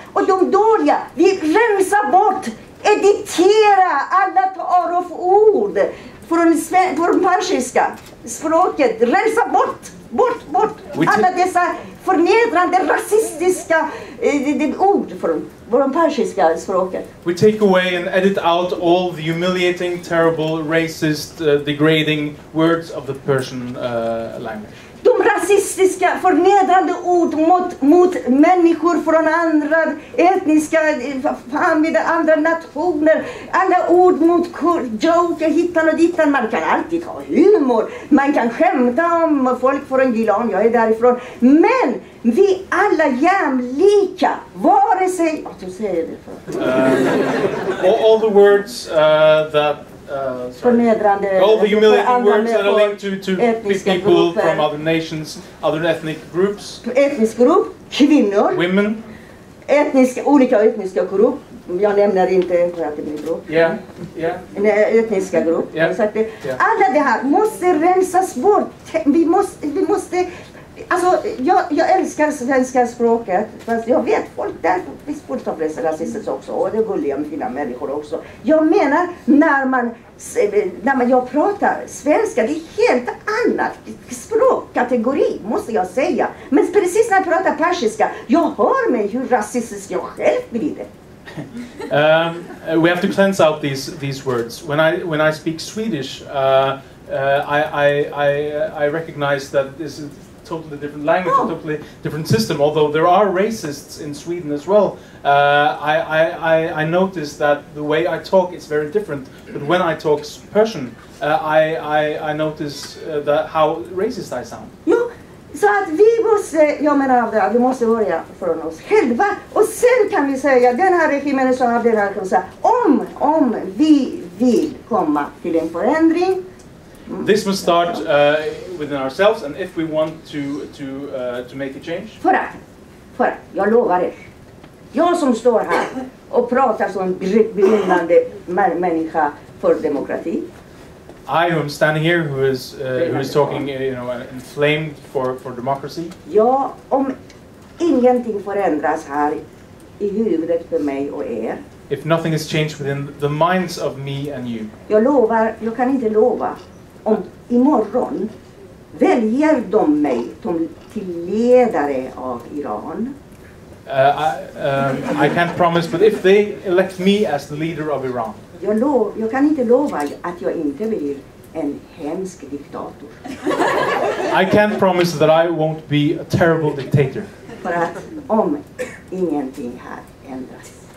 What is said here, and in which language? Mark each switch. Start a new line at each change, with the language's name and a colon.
Swedish: Och de dåliga, vi rensar bort, editera alla ord från persiska språket. Rensa bort alla dessa förnedrande, rasistiska ord från persiska språket.
English: We take away and edit out all the humiliating, terrible, racist, degrading words of the Persian language.
Swedish: De rasistiska, förnedrande ord mot människor från andra etniska familjer, andra nationer. Alla ord mot joker, hittan och dittan. Man kan alltid ha humor. Man kan skämta om folk från Gilan, jag är därifrån. Men vi alla jämlika, vare sig... du säger det för.
English: All the words that... all the humiliating words that are linked to people from other nations, other ethnic groups.
Swedish: Etnisk grupp, kvinnor.
English: Women.
Swedish: Olika etniska grupp. Jag nämner inte för att det blir grupp. Etniska grupp. Alla det här måste rensas bort. Vi måste alltså, jag älskar svenska språket, fast jag vet folk där finns fullt av rasister också, och det är gulliga med fina människor också. Jag menar, när jag pratar svenska, det är helt annat språkkategori, måste jag säga. Men precis när jag pratar persiska, jag hör mig hur rasistisk jag själv blir det.
English: We have to cleanse out these words. When I speak Swedish, I recognize that this is totally different language, a totally different system. Although there are racists in Sweden as well, I notice that the way I talk is very different. But when I talk Persian, I notice that how racist I sound.
Swedish: Jo, så att vi måste börja från oss själva, och sen kan vi säga den här regimen är så här, den här kan säga om vi vill komma till en förändring.
English: This must start within ourselves, and if we want to make a change.
Swedish: För att jag lovar er, jag som står här och pratar som en brinnande människa för demokrati.
English: I who am standing here, who is talking, inflamed for democracy.
Swedish: Ja, om ingenting förändras här i huvudet för mig och er.
English: If nothing has changed within the minds of me and you.
Swedish: Jag kan inte lova om imorgon Väljer de mig till ledare av Iran?
English: I can't promise, but if they elect me as the leader of Iran,
Swedish: Jag kan inte lova att jag inte blir en hemsk diktator.
English: I can't promise that I won't be a terrible dictator.
Swedish: För att om ingenting här ändras.